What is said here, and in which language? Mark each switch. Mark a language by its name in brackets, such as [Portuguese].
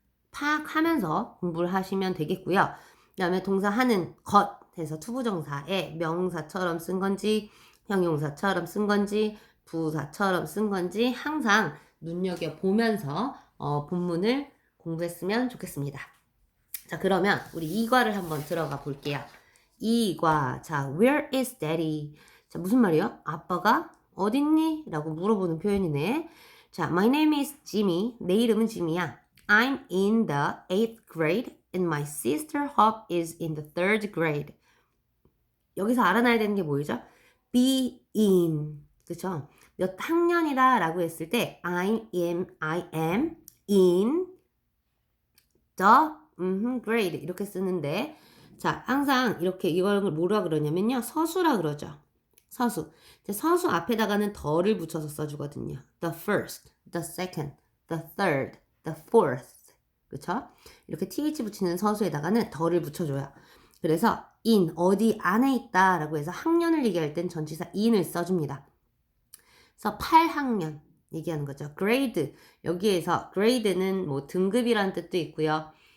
[Korean] 파악하면서 공부를 하시면 되겠고요. 그 다음에 동사하는 것에서 투부정사에 명사처럼 쓴 건지 형용사처럼 쓴 건지 부사처럼 쓴 건지 항상 눈여겨보면서 본문을 공부했으면 좋겠습니다. 자, 그러면 우리 이과를 한번 들어가 볼게요. 이과. 자, [English] where is daddy? [Korean] 자, 무슨 말이에요? 아빠가 어딨니? 라고 물어보는 표현이네. 자, [English] my name is Jimmy. [Korean] 내 이름은 지미야. [English] I'm in the 8th grade and my sister Hope is in the 3rd grade. [Korean] 여기서 알아놔야 되는 게 뭐죠? [English] be in. [Korean] 그쵸? 몇 학년이다 라고 했을 때 [English] I am in the grade [Korean] 이렇게 쓰는데, 자, 항상 이렇게 이걸 뭐라 그러냐면요, 서수라 그러죠. 서수. 서수 앞에다가는 더를 붙여서 써주거든요. [English] The first, the second, the third, the fourth. [Korean] 그쵸? 이렇게 th 붙이는 서수에다가는 더를 붙여줘요. 그래서 in, 어디 안에 있다 라고 해서 학년을 얘기할 땐 전치사 in을 써줍니다. 그래서 8학년 얘기하는 거죠. [English] grade. [Korean] 여기에서 grade는 뭐 등급이라는 뜻도 있고요.